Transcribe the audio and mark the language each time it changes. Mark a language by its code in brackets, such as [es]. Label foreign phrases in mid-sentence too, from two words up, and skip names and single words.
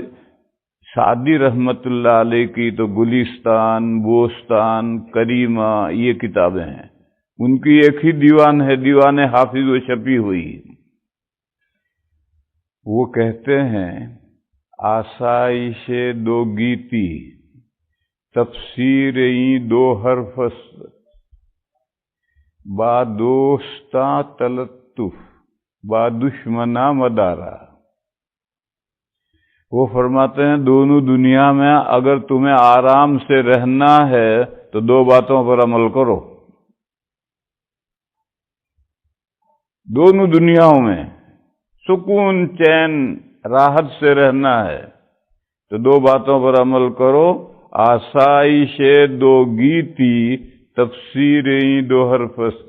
[ur] سعدی رحمت اللہ علیہ کی تو گلستان بوستان کریمہ یہ کتابیں ہیں، ان کی ایک ہی دیوان ہے، دیوان حافظ، وہ چھپی ہوئی۔ وہ کہتے ہیں [fa] آسائش دو گیتی تفسیر دو حرف با دوستاں تلطف با دشمنا مدارا۔ [ur] وہ فرماتے ہیں دونوں دنیا میں اگر تمہیں آرام سے رہنا ہے تو دو باتوں پر عمل کرو، دونوں دنیاؤں میں سکون چین راحت سے رہنا ہے تو دو باتوں پر عمل کرو، [fa] آسائش دو گیتی تفسیر دو حرفست۔